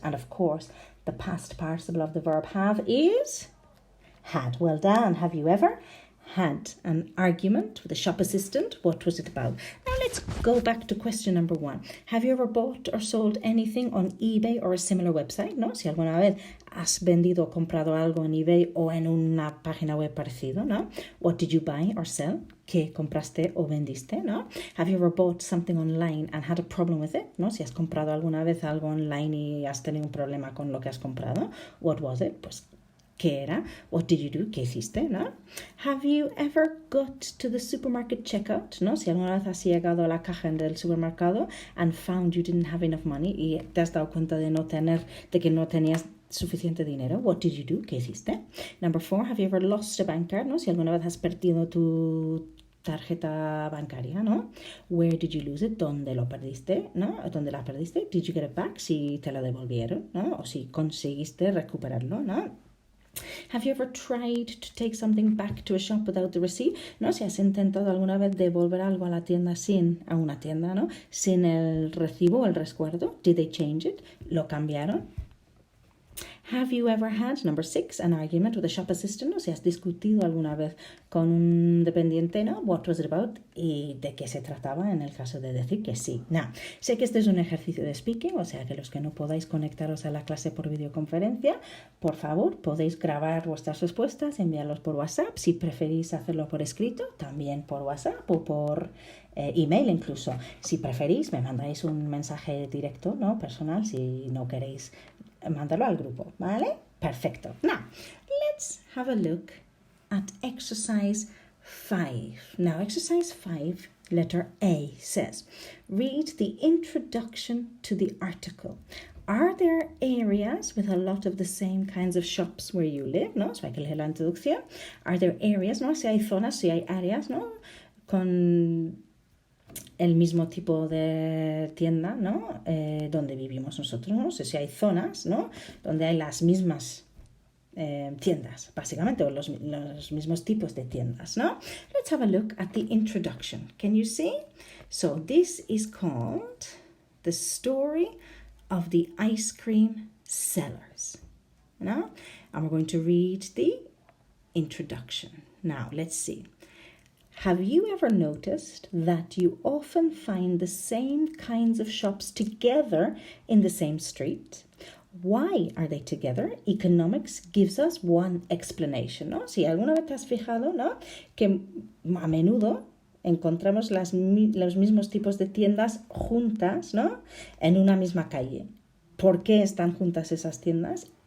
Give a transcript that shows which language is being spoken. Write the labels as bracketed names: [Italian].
[English] And of course, the past participle of the verb have is had. Well done. Have you ever had an argument with a shop assistant? What was it about? Now let's go back to question number 1. Have you ever bought or sold anything on eBay or a similar website? [Spanish] ¿No? Si alguna vez has vendido o comprado algo en eBay o en una página web parecido, ¿no? [English] What did you buy or sell? [Spanish] ¿Qué compraste o vendiste? ¿No? [English] Have you ever bought something online and had a problem with it? [Spanish] ¿No? Si has comprado alguna vez algo online y has tenido un problema con lo que has comprado, [English] what was it? [Spanish] Pues ¿qué era? [English] What did you do? [Spanish] ¿Qué hiciste? ¿No? [English] Have you ever got to the supermarket checkout? [Spanish] ¿No? Si alguna vez has llegado a la caja del supermercado [English] and found you didn't have enough money [Spanish] y te has dado cuenta de que no tenías suficiente dinero. [English] What did you do? [Spanish] ¿Qué hiciste? [English] Number 4, have you ever lost a bank card? ¿No? [Spanish] Si alguna vez has perdido tu tarjeta bancaria, ¿no? [English] Where did you lose it? [Spanish] ¿Dónde lo perdiste? ¿No? ¿Dónde la perdiste? [English] Did you get it back? [Spanish] Si te la devolvieron, ¿no? O si conseguiste recuperarlo, ¿no? [English] Have you ever tried to take something back to a shop without the receipt? [Spanish] ¿No? Si has intentado alguna vez devolver algo a una tienda, ¿no? Sin el recibo o el resguardo. [English] Did they change it? [Spanish] ¿Lo cambiaron? [English] Have you ever had, number 6, an argument with a shop assistant? [Spanish] ¿No? Si has discutido alguna vez con un dependiente, ¿no? [English] What was it about? [Spanish] ¿Y de qué se trataba en el caso de decir que sí? Now, sé que este es un ejercicio de speaking, o sea que los que no podáis conectaros a la clase por videoconferencia, por favor, podéis grabar vuestras respuestas, enviarlos por WhatsApp. Si preferís hacerlo por escrito, también por WhatsApp o por email incluso. Si preferís, me mandáis un mensaje directo, ¿no? Personal, si no queréis mandarlo al grupo, ¿vale? Perfecto. [English] Now, let's have a look at exercise 5. Now, exercise 5, letter A, says, read the introduction to the article. Are there areas with a lot of the same kinds of shops where you live? [Spanish] ¿No? So hay que leer la introducción. [English] Are there areas, [Spanish] ¿no? Si hay zonas, si hay áreas, ¿no? Con el mismo tipo de tienda, ¿no? Donde vivimos nosotros, ¿no? O sea, si hay zonas, ¿no? Donde hay las mismas tiendas, básicamente, o los mismos tipos de tiendas, ¿no? [English] Let's have a look at the introduction. Can you see? So this is called The Story of the Ice Cream Sellers, ¿no? And we're going to read the introduction. Now, let's see. Have you ever noticed that you often find the same kinds of shops together in the same street? Why are they together? Economics gives us one explanation, [Spanish] ¿no? Si alguna vez te has fijado, ¿no? Que a menudo encontramos los mismos tipos de tiendas juntas, ¿no? En una misma calle. ¿Por qué están juntas esas tiendas?